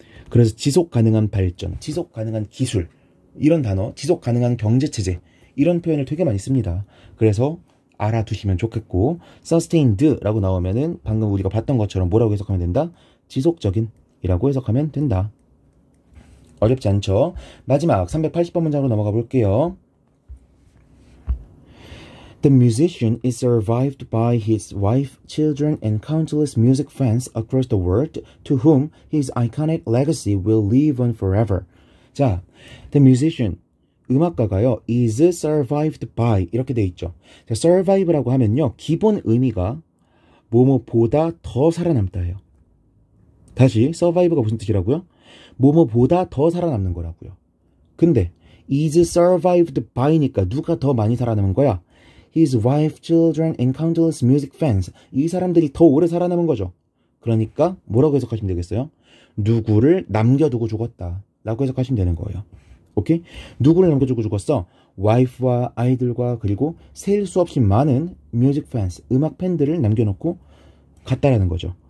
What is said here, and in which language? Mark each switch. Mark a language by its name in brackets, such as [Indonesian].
[Korean] 그래서 지속 가능한 발전, 지속 가능한 기술 이런 단어, 지속 가능한 경제 체제 이런 표현을 되게 많이 씁니다. 그래서 알아두시면 좋겠고, sustained라고 나오면은 방금 우리가 봤던 것처럼 뭐라고 해석하면 된다? 지속적인 이라고 해석하면 된다. 어렵지 않죠? 마지막 380번 문장으로 넘어가 볼게요. [English] The musician is survived by his wife, children, and countless music fans across the world to whom his iconic legacy will live on forever. [Korean] 자, [English] the musician, [Korean] 음악가가요, [English] is survived by [Korean] 이렇게 돼 있죠. 자, survive라고 하면요, 기본 의미가 뭐뭐보다 더 살아남다예요. 다시, survive가 무슨 뜻이라고요? 뭐뭐보다 더 살아남는 거라고요. 근데 [English] is survived by [Korean] 니까 누가 더 많이 살아남은 거야? [English] His wife, children, and countless music fans. [Korean] 이 사람들이 더 오래 살아남은 거죠. 그러니까 뭐라고 해석하시면 되겠어요? 누구를 남겨두고 죽었다 라고 해석하시면 되는 거예요. 오케이? 누구를 남겨두고 죽었어? 와이프와 아이들과 그리고 셀 수 없이 많은 뮤직 팬스, 음악 팬들을 남겨놓고 갔다라는 거죠.